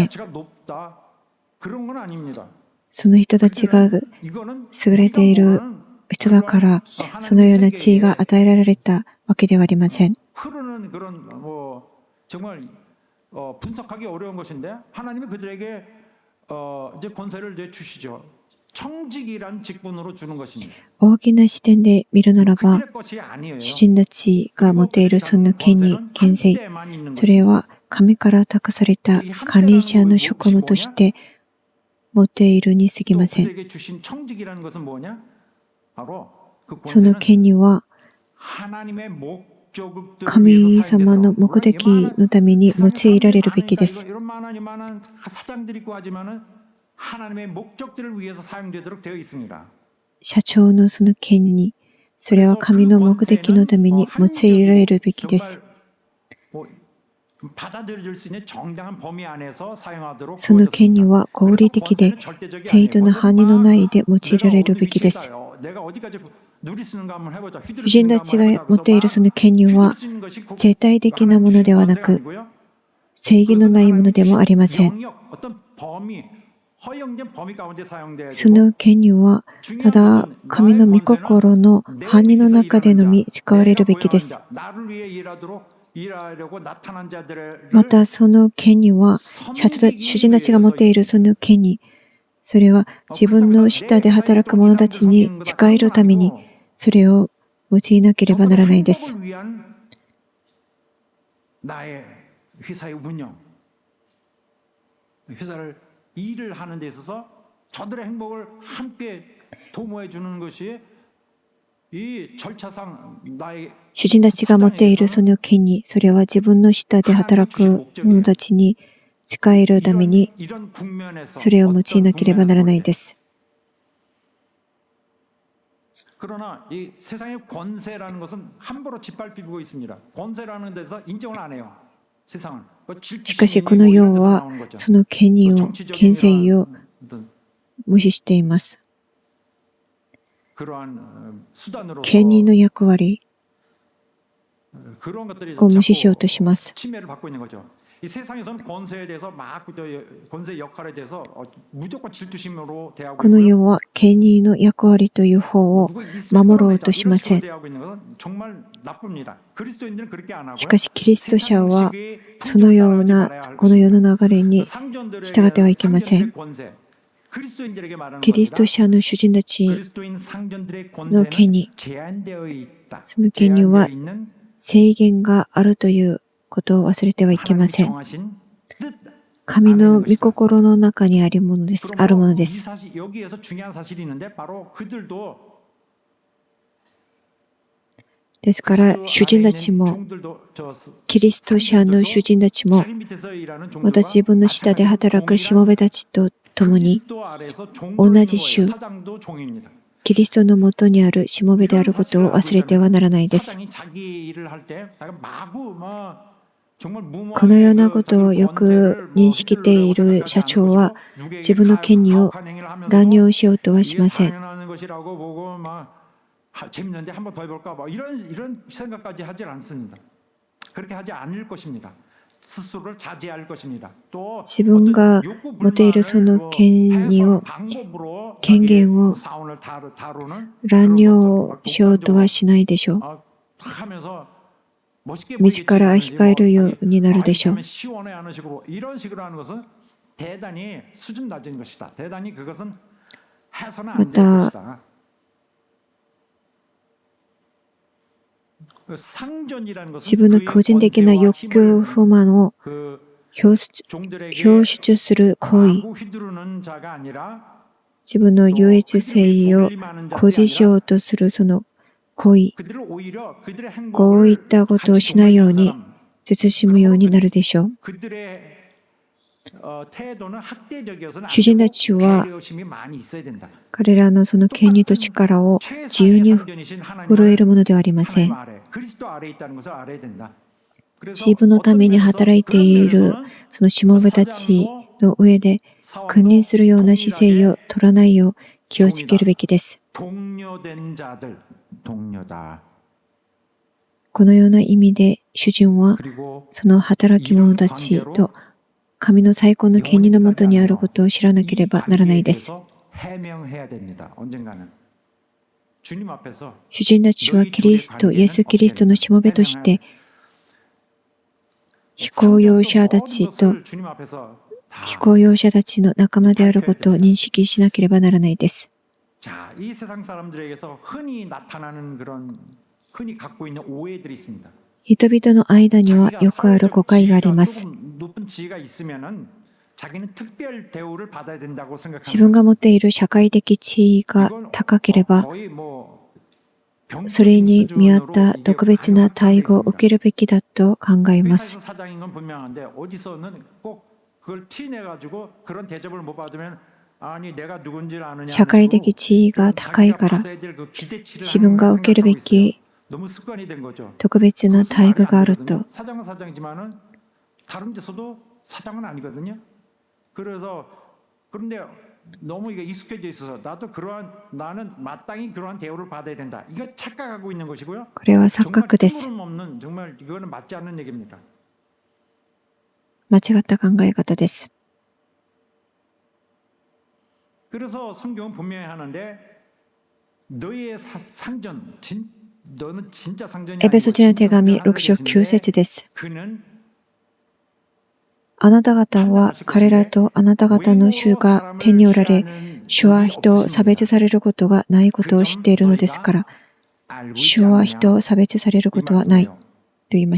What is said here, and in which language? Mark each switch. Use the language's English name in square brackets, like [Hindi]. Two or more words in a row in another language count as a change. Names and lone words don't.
[Korean] 가치가 높다 그런 건 아닙니다. [Japanese] その人たちが [Korean] 이거는 [Japanese] 優れている人だから、そのような地位が与えられたわけではありません。 [Korean] 흐르는 그런 뭐 정말 분석하기 어려운 것인데 하나님이 그들에게 이제 권세를 주시죠. 청직이란 직분으로 주는 것입니다. [Japanese] 大きな視点で見るならば、 [Korean] 그들의 것이 아니에요. [Japanese] 主人たちが持っているその権利、権勢、 [Korean] 한때만 있는 [Japanese] それは神から託された管理者の職務として持っているに過ぎ [Korean] 또 [Japanese] ません。 [Korean] 그들에게 주신 청직이라는 것은 뭐냐? 바로 그 [Japanese] その [Korean] 권세는 [Japanese] 権利は [Korean] 하나님의 목적들을 [Japanese] 神 [Korean] 위해서 [Japanese] 様の [Korean] 사용돼서 [Japanese] 目的のために用いられるべきです。 [Korean] 이런 많은 사장들이 있고 하지만은 하나님의 목적들을 위해서 사용되도록 되어 있습니다. [Japanese] 社長のその権利、それは神の目的のために用いられるべきです。 [Korean] 뭐 받아들일 수 있는 정당한 범위 안에서 사용하도록 [Japanese] その権利 [Korean] 주어졌습니다. [Japanese] は合理的で [Korean] 그래서 권세는 절대적이 [Japanese] 正当な [Korean] 아니에요. [Japanese] 範囲の内で用いられるべきです。 [Korean] 내가 어디까지 누릴 수 있는가 한번 해보자. [Japanese] 主人たちが持っているその権利は絶対的なものではなく、正義のないものでもありません。 [Korean] 어떤 범위, 허용된 범위 가운데 사용돼야 [Japanese] その権利はただ神の御心の範囲の中でのみ使われるべきです。 [Korean] 나를 위해 일하려고 나타난 자들을 [Japanese] またその権利は主人たちが持っているその権利、それは自分の下で働く者たちに仕えるためにそれを用いなければならないです。 [Korean] 나의 회사의 운영, 회사를 일을 하는 데 있어서 저들의 행복을 함께 도모해 주는 것이 이 절차상 나의 [Japanese] 主人たちが持っているその権利、それは自分の下で働く者たちに仕えるために [Korean] 이런 국면에서 [Japanese] それを用いなければならないです。 [Korean] 그러나 이 세상의 권세라는 것은 함부로 짓밟히고 있습니다. 권세라는 데서 인정을 안 해요. 세상은. [Japanese] しかしこの世はその権利を、権勢を無視しています。 [Korean] 그러한 수단으로서 [Japanese] 権利の役割 [Korean] 그런 것들이 [Japanese] を無視しようとします。 [Korean] 침해를 받고 있는 거죠. 이 세상에서는 권세에 대해서 막 권세 역할에 대해서 무조건 질투심으로 대하고 [Japanese] この [Korean] 있고요. [Japanese] 世は権利の役割という方を [Korean] 누구 있을 [Japanese] 守ろ [Korean] 거라고 [Japanese] うとしません。 [Korean] 대하고 있는 것은 정말 나쁩니다. 그리스도인들은 그렇게 안 하고요. [Japanese] しかしキリスト者はそのようなこの世の流れに従ってはいけません。 [Korean] 권세, 그리스도인들에게 말하는 [Japanese] キリスト [Korean] 겁니다. [Japanese] 者の主人たち [Korean] 그리스도인 상전들의 [Japanese] の権 [Korean] 권세는 [Japanese] 利、 [Korean] 제한되어 있다. [Japanese] その権利は [Korean] 제한되어 있는 [Japanese] 制限があるということを忘れてはいけま [Korean] 하나님이 [Japanese] せん。 [Korean] 정하신 뜻 [Japanese] 神の御心の中にあるものです。あるもので [Korean] 이 [Japanese] す。 [Korean] 사실 여기에서 중요한 사실이 있는데 바로 그들도 [Japanese] ですから、 [Korean] 그리스도 [Japanese] 主人 [Korean] 안에 [Japanese] たち [Korean] 있는 [Japanese] も、 [Korean] 종들도 [Japanese] キリスト者の主人たちも、 [Korean] 자기 밑에서 일하는 [Japanese] また [Korean] 종들과 [Japanese] 自分の下で働くしもべたちと共に、 [Korean] 그리스도 아래에서 종도 [Japanese] 오나지 [Korean] 있는 거예요. 슈. 사장도 종입니다. [Japanese] キリストのもとにあるしもべであることを忘れてはならないです。 [Korean] 사장이 자기 일을 할 때 마구 정말 [Japanese] このようなことをよく認識している社長は、自分の権利を乱用しようとはしません。 [Korean] 재밌는데 한번 더 해볼까? 이런 생각까지 하질 않습니다. 그렇게 하지 않을 것입니다. 스스로를 자제할 것입니다. 또 [Japanese] 自分が持っているその権利を、権限を乱用しようとはしないでしょう。自ら控えるようになるでしょう。 [Korean] 이런 식으로 하는 것은 대단히 수준 낮은 것이다. 대단히 그것은 해서는 안 될 맞다. 것이다. 상전이라는 [Japanese] 自 [Korean] 것은 [Japanese] 分の [Korean] 그의 [Japanese] 個人的な [Korean] 권세와 [Japanese] 欲求 [Korean] 힘을 [Japanese] 不満を [Korean] 그 [Japanese] 表 [Korean] 종들에게 [Japanese] 表出する行為、 [Korean] 마구 휘두르는 자가 아니라 [Japanese] 自分の優越性を誇示しようとするその行為、 [Korean] 그들을 오히려 그들의 [Japanese] こういっ [Korean] 행복을 [Japanese] たことをし [Korean] 같이 [Japanese] ないよう [Korean] 동의하는 [Japanese] に [Korean] 사람, [Japanese] 慎むようになるでしょう。 [Korean] 그들의 태도는 학대적이어서는 안 [Japanese] 主人た [Korean] 되고 [Japanese] ちは [Korean] 배려심이 많이 있어야 된다. [Japanese] 彼らのその権利と力を自由 [Korean] 최상의 [Japanese] に [Korean] 상전이신 [Japanese] 震え [Korean] 하나님을 [Japanese] るものではありませ [Korean] 하나님 [Japanese] ん。 [Korean] 아래 그리스도 아래에 있다는 것을 알아야 된다. 그래서 [Japanese] 自分のために働いている [Korean] 그런 [Japanese] そのしもべたちの上で [Korean] 면에서는 [Japanese] 君臨するような姿勢を [Korean] 동일하게 [Japanese] 取らないよう気をつけるべきです。 [Korean] 동료된 자들 동료다. [Japanese] このような意味で主人は [Korean] 그리고 [Japanese] その働き者たちと神の最高の権利のもとにあることを知らなければならないです。 [Korean] 해명해야 됩니다. 언젠가는 주님 앞에서 [Japanese] 主人たちはキリスト、イエス・キリストのしもべとして、非公用者たちと [Korean] 주님 앞에서 다 [Japanese] 非公用者たちの仲間であることを認識しなければならないです。 [Korean] 자, 이 세상 사람들에게서 흔히 나타나는 그런 흔히 갖고 있는 오해들이 있습니다. [Japanese] 人々の間には [Korean] 자기가 [Japanese] よくある誤 [Korean] 사회적 [Japanese] 解があり [Korean] 지위가 [Japanese] ます。 [Korean] 조금 높은 지위가 있으면은 자기는 특별 대우를 받아야 된다고 [Japanese] 自 [Korean] 생각하는 [Japanese] 分が持っている社会的地位が高ければ、 [Korean] 거의 뭐 [Japanese] それに見合った [Korean] 병적인 [Japanese] 特別な [Korean] 수준으로 [Japanese] 待遇を受けるべきだと考えま [Korean] 회사에서 [Japanese] す。 [Korean] 사장인 건 분명한데 어디서는 꼭 그걸 티내 가지고 그런 대접을 못 받으면 아니 내가 누군지를 아느냐 [Japanese] 社会的地位が高いから、 自分が受けるべき [Korean] 너무 습관이 된 거죠. [Japanese] 特別な待遇があると、 [Korean] 사장은 사장이지만은 다른 데서도 사장은 아니거든요. 그런데 너무 이게 익숙해져 있어서 나는 마땅히 그러한 대우를 받아야 된다. 이거 착각하고 있는 것이고요. [Japanese] これは錯 [Korean] 정말 [Japanese] 覚です。 [Korean] 없는 정말 이거는 맞지 않는 얘기입니다. [Japanese] 間違った考え方です。 [Korean] 그래서 성경은 분명히 하는데 너희의 상전, 너는 진짜 상전이 [Japanese] エペソ人の手紙6章9節です。 [Korean] 그는 [Japanese] あなた方は彼らとあなた方の主が天におられ、主は人を差別されることがないことを知っているのですから、 主は人を差別されることはないと言いまし